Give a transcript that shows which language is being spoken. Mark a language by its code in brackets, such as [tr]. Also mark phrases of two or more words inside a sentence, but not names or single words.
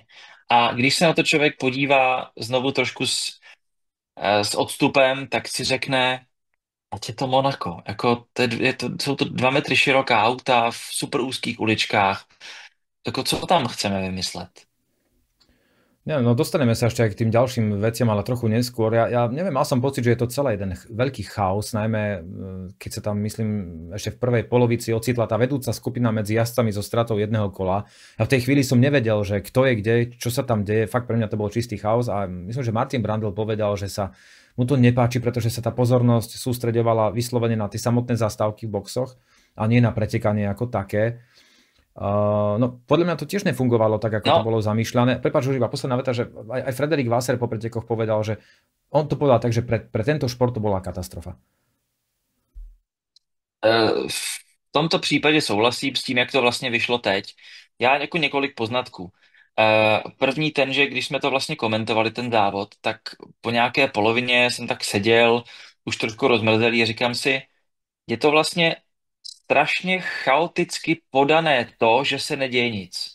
[cs] A když se na to člověk podívá znovu trošku s odstupem, tak si řekne, ať je to Monako. Jako jsou to 2 metry široká auta v super úzkých uličkách. Jako co tam chceme vymyslet? [sk] Nie, no dostaneme sa ešte aj k tým ďalším veciam, ale trochu neskôr. Ja neviem, mal som pocit, že je to celé jeden veľký chaos, najmä keď sa tam, myslím, ešte v prvej polovici ocitla tá vedúca skupina medzi jazdcami so stratou jedného kola. Ja v tej chvíli som nevedel, že kto je kde, čo sa tam deje. Fakt pre mňa to bol čistý chaos a myslím, že Martin Brandl povedal, že sa mu to nepáči, pretože sa tá pozornosť sústreďovala vyslovene na tie samotné zastávky v boxoch a nie na pretekanie ako také. No, podľa mňa to tiež nefungovalo tak, ako to No, bolo zamýšľané. Prepáč, už iba posledná veta, že aj Frederik Vasseur po pretekoch povedal, že on to povedal tak, že pre tento šport to bola katastrofa. [cs] v tomto případě souhlasím s tím, jak to vlastně vyšlo teď. Já jako několik poznatků. První ten, že když jsme to vlastně komentovali, ten závod, tak po nějaké polovině jsem tak seděl, už trošku rozmrzelý a říkám si, je to vlastně strašně chaoticky podané to, že se neděje nic.